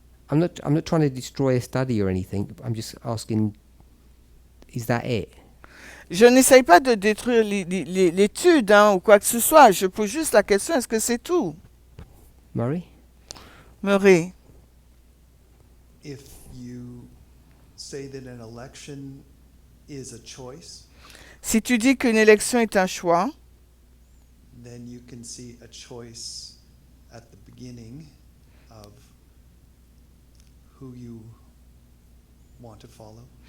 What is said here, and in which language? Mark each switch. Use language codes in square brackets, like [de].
[en] I'm not trying to destroy a study or anything. I'm just asking, is that it? [fr] je n'essaye pas de détruire l'étude hein, ou quoi que ce soit. Je pose juste la question, est-ce que c'est tout? Murray? Murray, [en] If you say that an election is a choice, [fr] si tu dis qu'une élection est un choix, [en] then you can see a choice at the beginning of who you want to follow.